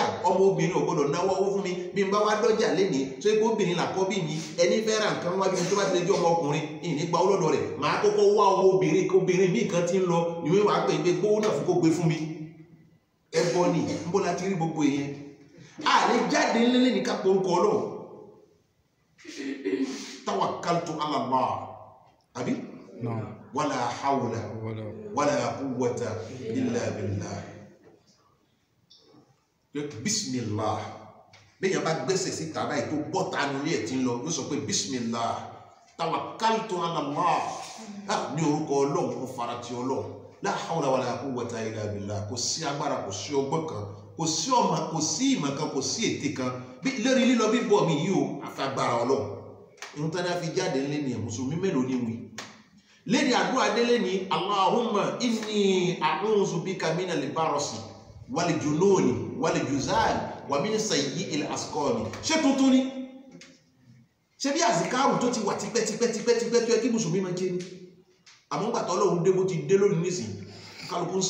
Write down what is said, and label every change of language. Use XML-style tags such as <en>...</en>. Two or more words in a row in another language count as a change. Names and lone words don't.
<yo>ọmọ obìnrin ò gbọdọ̀ náwó owó fún mi bí n bá wá dọ́jà lénìí tó ikú obìnrin làkọ́bí mi ẹni fẹ́ ra nǹkan wájú mi tó bá ti lè jẹ́ ọmọkùnrin ìní gba ọlọ́dọ̀ rẹ̀ màá kọ́kọ́ wá ọmọ obìnrin mi kan ti ń lọ ìwé wàá pè é gbówó náà fún kó gbé fún mi ẹbọ ni n bó láti rí gbogbo èèyàn àlè jáde ńlẹ́lẹ́ ní kápẹ́ orúkọ Ọlọ́run</yo> <ar>توكلت على الله</ar> <yo>àbí</yo> <ar>ولا حول ولا قوة إلا بالله</ar> <yo>bismillah bẹ́yàn bá gbẹ́sẹ̀ sí tàbá ètò bọ́ta nílé ẹ̀ tí ń lọ yóò sọ pé</yo> <ar>بسم الله توكلت على الله</ar> <yo>ní orúkọ Ọlọ́run kò fara ti Ọlọ́run</yo> <ar>لا حول ولا قوة إلا بالله</ar> <yo>kò sí agbára kò sí ọgbọ́n kan kò sí ọmọ kò sí ìmọ̀ kan kò sí ète kan lórí lílọ bíbọ̀ mi yìí o àfi agbára Ọlọ́run ìhun tán ní a fi jáde ńlẹ́ ni mùsùlùmí mélòó ní wí lẹ́ni àdúrà délé ni</yo> <ar>اللهم إني أعوذ بك من البرص والجنون والجذام ومن سيئ الأسقام</ar> <yo>ṣé tuntun ni ṣé bí àzìkáàrù tó ti wà tipẹ́tipẹ́ tó yẹ kí mùsùlùmí máa jẹ́ ni àmọ́ gbàtọ́ Ọlọ́run dé bó ti dé lónìí nísìn kálukú ń</yo>